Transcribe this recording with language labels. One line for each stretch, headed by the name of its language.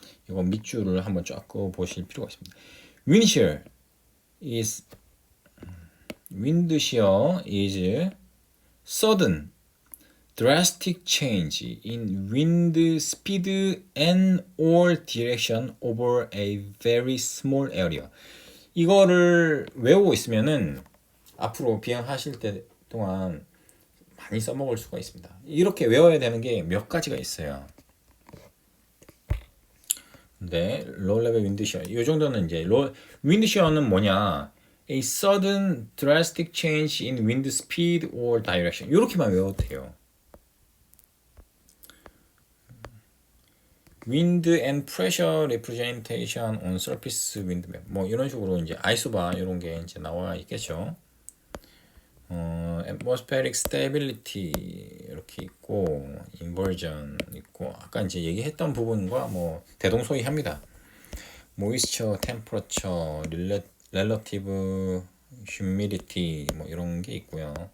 Korean: 이거 밑줄을 한번 쫙 그어 보실 필요가 있습니다.
English: Wind shear is sudden, drastic change in wind speed and or direction over a very small area.
Korean: 이거를 외우고 있으면은 앞으로 비행하실 때 동안 많이 써먹을 수가 있습니다. 이렇게 외워야 되는 게 몇 가지가 있어요. 근데 low level wind shear 이 정도는 이제 wind shear는 뭐냐?
English: A sudden drastic change in wind speed or direction.
Korean: 이렇게만 외워도 돼요.
English: wind and pressure representation on surface wind map.
Korean: 뭐 이런 식으로 이제 아이소바 이런 게 이제 나와 있겠죠. atmospheric stability 이렇게 있고 inversion 있고 아까 이제 얘기했던 부분과 뭐 대동소이합니다. moisture, temperature, relative humidity 뭐 이런 게 있고요.